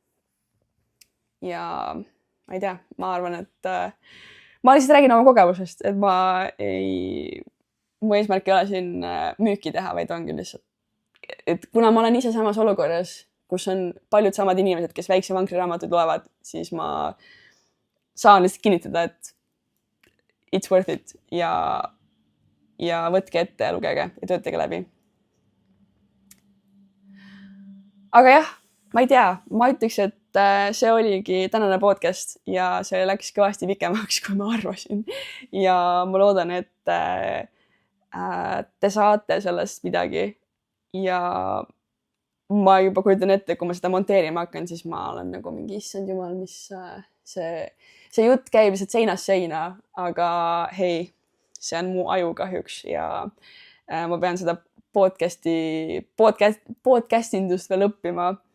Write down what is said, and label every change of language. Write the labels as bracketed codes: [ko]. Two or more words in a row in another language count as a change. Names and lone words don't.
[et] Ja ma ei tea, ma arvan, et ma lihtsalt räägin oma kogemusest, et mu eesmärk ei ole siin müüki teha, vaid ongi lihtsalt, et kuna ma olen ise samas olukorras, kus on paljud samad inimesed, kes väikse vankriraamatuid loevad, siis ma saan lihtsalt kinnitada, et [en] it's worth it [et] ja võtke ette ja lugege ja töötage läbi. Aga jah, ma ei tea, ma ütleks, et see oligi tänane podcast ja see läks kõvasti pikemaks, kui ma arvasin. Ja ma loodan, et te saate sellest midagi ja ma juba kujutan ette, kui ma seda monteerima hakkan, siis ma olen nagu mingi issand jumal, mis see jutt käib lihtsalt seinast seina, aga hei, see on mu aju kahjuks ja ma pean seda podcastindust veel õppima.